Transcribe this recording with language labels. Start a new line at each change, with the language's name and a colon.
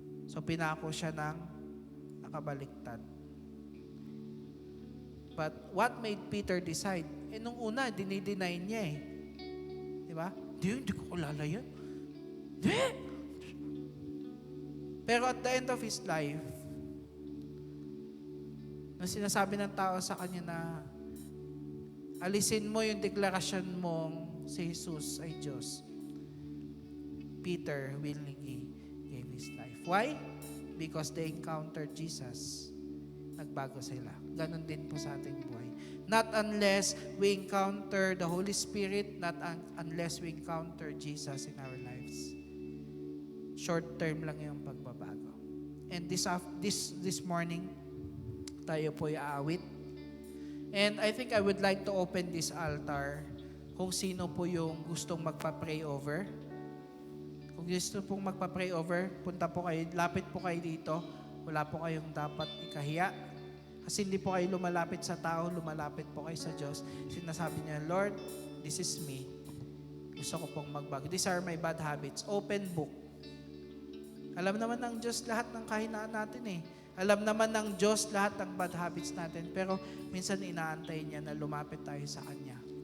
Filipino: So pinako siya ng nakabaliktad.
English: But what made Peter decide?
Filipino: Nung una, dinideny niya eh. Di ba? Hindi ko kulala yun. Pero
English: at the end of his life,
Filipino: nung sinasabi ng tao sa kanya na alisin mo yung deklarasyon mong si Jesus ay Diyos,
English: Peter willingly gave his life. Why? Because they encountered Jesus.
Filipino: Nagbago sila. Ganon din po sa ating buhay.
English: Not unless we encounter the Holy Spirit, not unless we encounter Jesus in our lives.
Filipino: Short term lang yung pagbabago.
English: And this morning,
Filipino: tayo po aawit.
English: And I think I would like to open this altar
Filipino: kung sino po yung gustong magpa-pray over. Kung gusto pong magpa-pray over, punta po kayo, lapit po kayo dito. Wala po kayong dapat ikahiya. Kasi hindi po kayo lumalapit sa tao, lumalapit po kayo sa Diyos. Sinasabi niya,
English: Lord, this is me.
Filipino: Gusto ko pong magbago.
English: These are my bad habits. Open book.
Filipino: Alam naman ng Diyos lahat ng kahinaan natin eh. Alam naman ng Diyos lahat ng
English: bad habits
Filipino: natin. Pero minsan inaantay niya na lumapit tayo sa Kanya.